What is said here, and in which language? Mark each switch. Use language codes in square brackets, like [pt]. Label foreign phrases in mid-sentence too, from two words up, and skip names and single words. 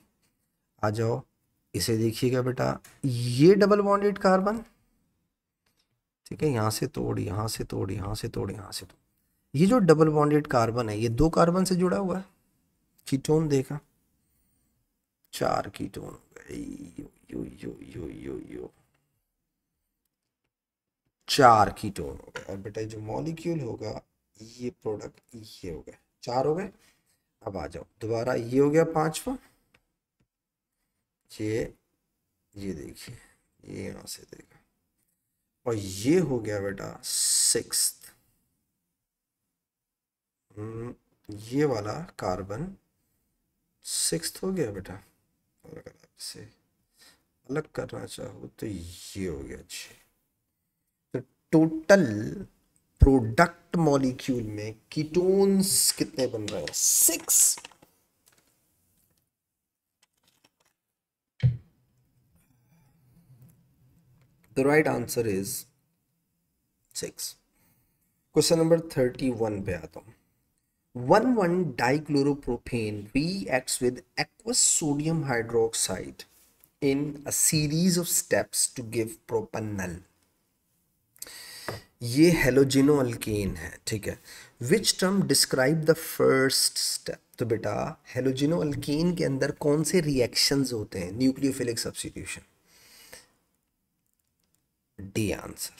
[hi] आ जाओ, इसे देखिएगा बेटा, ये [en] double bonded carbon, [hi] ठीक है, यहां से तोड़, यहां से तोड़, यहां से तोड़, यहां से तोड़, ये जो [en] double bonded carbon [hi] है ये दो कार्बन से जुड़ा हुआ है, कीटोन देगा, चार कीटोन हो गए, यो यो यो यो यो यो, चार कीटोन हो गए। और बेटा जो मॉलिक्यूल होगा ये प्रोडक्ट ये हो गए, चार हो गए। अब आ जाओ दोबारा, ये हो गया पांचवा, ये देखिए, ये यहां से देगा, और ये हो गया बेटा सिक्स्थ, ये वाला कार्बन सिक्स्थ हो गया बेटा। और अगर आप इसे अलग करना चाहो तो ये हो गया छः। तो [en] total product molecule [hi] में कीटोन्स कितने बन रहे हैं? 6। [en] The right answer is 6. question number 31 [hi] पे आता हूँ। [en] 1,1-dichloropropane reacts with aqueous sodium hydroxide in a series of steps to give propanol। [hi] ये [en] halogeno alkane [hi] है, ठीक है। [en] which term describe the first step? [hi] तो बेटा [en] halogeno alkane [hi] के अंदर कौन से रिएक्शंस होते हैं? [en] nucleophilic substitution, D answer.